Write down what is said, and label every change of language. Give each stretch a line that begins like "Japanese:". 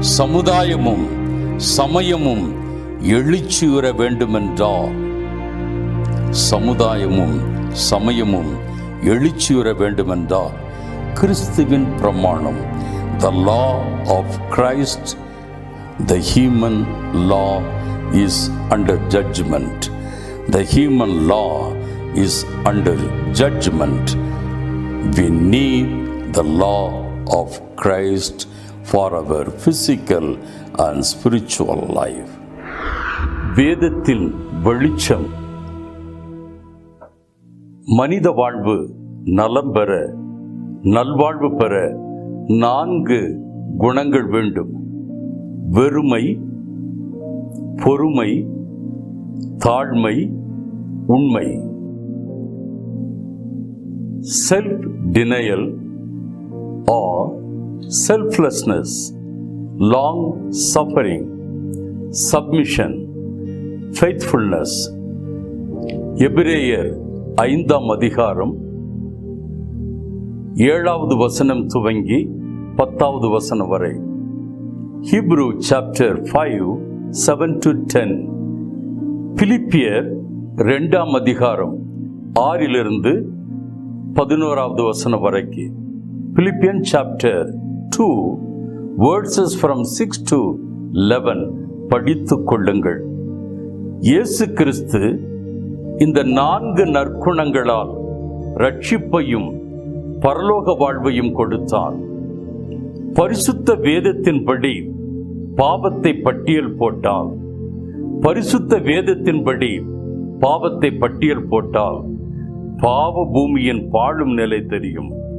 Tamil: சமுதாயமும் சமயமும் எழுச்சியுற வேண்டுமென்றால், சமுதாயமும் சமயமும் எழுச்சியுற வேண்டுமென்றால் கிறிஸ்துவின் பிரமாணம்,
English: the law of Christ, the human law is under judgment. The human law is under judgment. We need the law of Christ for our physical and spiritual life.
Tamil: வேதத்தில் வெளிச்சம். மனித வாழ்வு நலம் பெற, நல்வாழ்வு பெற 4 குணங்கள் வேண்டும். வெறுமை, பொறுமை, தாழ்மை, உண்மை.
English: Self denial or selflessness, long suffering, submission, faithfulness.
Tamil: எபிரேயர் 5ஆம் அதிகாரம் 7வது வசனம் துவங்கி 10வது வசனம் வரை.
English: Hebrew chapter 5, 7-10.
Tamil: பிலிப்பியர் 2ஆம் அதிகாரம் 6லிருந்து 11வது வசனம் வரைக்கு.
English: Philippians chapter 2 verses from 6 to 11
Tamil: படித்துக் கொள்ளுங்கள். இயேசு கிறிஸ்து இந்த 4 நற்குணங்களால் ரட்சிப்பையும் பரலோக வாழ்வையும் கொடுத்தார். பரிசுத்த வேதத்தின்படி பாவத்தை பட்டியல் போட்டால், பரிசுத்த வேதத்தின்படி பாவத்தை பட்டியல் போட்டால் பாவ பூமியின் பாழும் நிலை தெரியும்.